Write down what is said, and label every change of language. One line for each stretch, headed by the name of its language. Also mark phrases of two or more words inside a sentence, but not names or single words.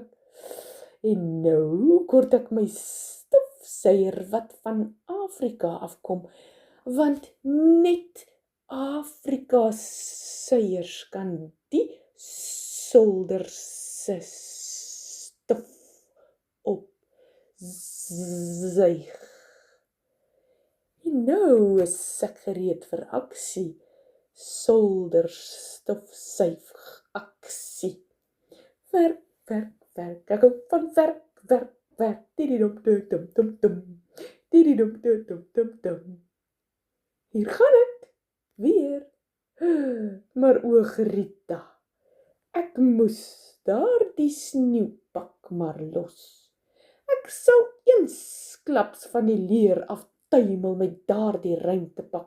Afrikaans: En nou kort ek my stofsuier wat van Afrika afkom, want net Afrika suiers kan die solder se stof opzuig. En nou is ek gereed vir aksie. Solder stofsuig aksie. Werk, werk, werk. Ek hou van werk, werk, werk. Tididum, dum, dum, dum. Tididum, dum, dum, dum. Hier gaan ek weer. Maar o, Rita, ek moes daardie sneeupak maar los. Ek sou eensklaps van die leer aftuimel met daardie ruimtepak.